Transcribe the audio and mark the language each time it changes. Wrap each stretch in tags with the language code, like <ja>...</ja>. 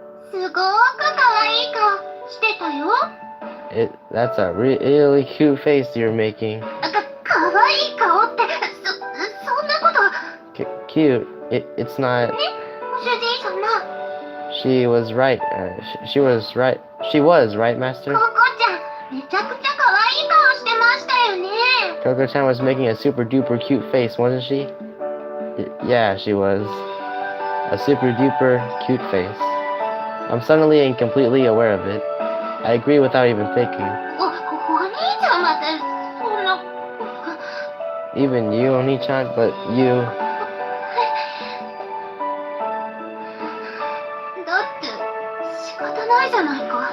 <ja>すごーく可愛い顔してたよ。</ja> <en>That's a really cute face you're making.</en> <ja>可愛い顔って、そんなこと。</ja> <en>Cute? It's not.</en> <ja>ご主人様。</ja> <en>She was right. She was right. She was right, Master.</en> <ja>ココちゃん、めちゃくちゃ可愛い顔してましたよね。</ja> <en>Coco-chan was making a super duper cute face, wasn't she? Yeah, she was. A super duper cute face. I'm suddenly and completely aware of it. I agree without even thinking.</en> <ja>お兄ちゃんまでそんな。</ja> <en>Even you, Oni-chan, but you.</en> <ja>だって仕方ないじゃないか。</ja>